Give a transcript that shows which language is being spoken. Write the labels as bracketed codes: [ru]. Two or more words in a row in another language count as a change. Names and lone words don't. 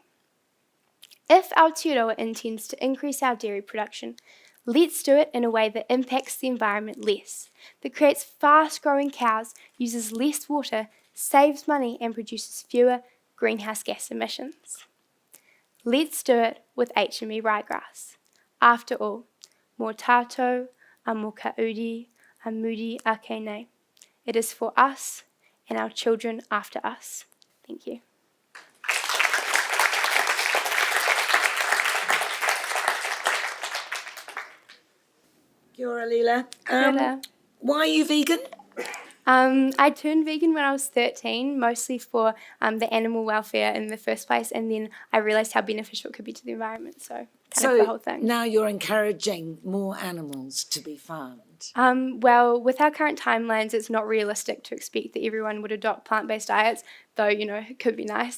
[en] If Aotearoa intends to increase our dairy production, let's do it in a way that impacts the environment less, that creates fast-growing cows, uses less water, saves money and produces fewer greenhouse gas emissions. Let's do it with HME Ryegrass. After all, [mi] mō tātou, a mō ka uri, a muri a kēnei. [en] It is for us and our children after us. Thank you. [mi] Kia ora, Lila. Kia [en] Why are you vegan? I turned vegan when I was 13, mostly for the animal welfare in the first place, and then I realised how beneficial it could be to the environment, so kind of the whole thing. Now you're encouraging more animals to be farmed. Well, with our current timelines, it's not realistic to expect that everyone would adopt plant-based diets, though, it could be nice.